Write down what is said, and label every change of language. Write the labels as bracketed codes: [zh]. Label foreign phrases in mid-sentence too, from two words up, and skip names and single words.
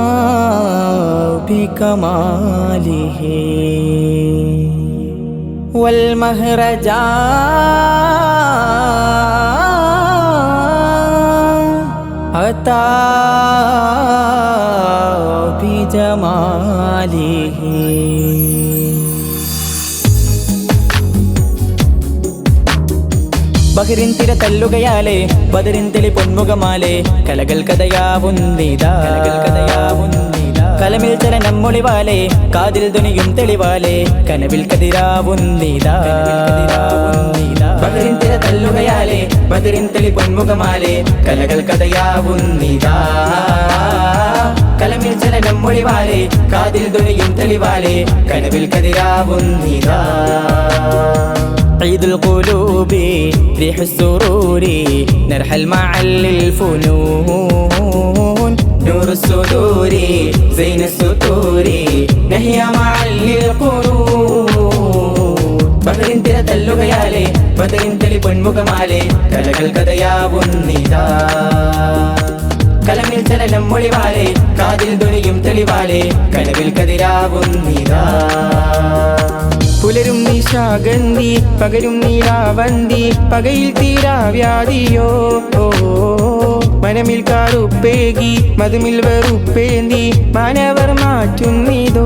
[ar] بكماله والمهرجان أتى بجماله. [ml] ബഹ്റിൻ തിര തല്ലുകയാലേ ബദറിൻ തെളി പൊന്മുഖമാലേ കലകൾ കഥയാവുന്നിതാ കലമിൽ ചലനം മൊളിവാലേ കാതിൽ ധ്വനിയും തെളിവാലേ കനവിൽ കതിരാവുന്നിതാ. ബഹ്റിൻ തിര തല്ലുകയാലേ ബദറിൻ തെളി പൊന്മുഖമാലേ കലകൾ കഥയാവുന്നിതാ കലമിൽ ചലനം മൊളിവാലേ കാതിൽ ധ്വനിയും തെളിവാലേ കനവിൽ കതിരാവുന്നിതാ. [ar] عيد القلوب ريح السرور نرحل مع الفنون نور الصدور زين الستور نحيا مع القرون. [ml] ബഹ്റിൻ തിര തല്ലുകയാലേ ബദറിൻ തെളി പൊന്മുഖമാലേ കലകൾ കഥയാവുന്നിതാ കലമിൽ ചലനം മൊളിവാലേ കാതിൽ ധ്വനിയും തെളിവാലേ കനവിൽ കതിരാവുന്നിതാ. പുലരും നിശാഗന്ധി പകരും നീലാവന്തി പകയിൽ തീരാവ്യാധിയോ മനമിൽ കാറുപ്പേകി മധുമിൽ വെറുപ്പേന്തി മാനവർ മാറ്റുന്നിതോ.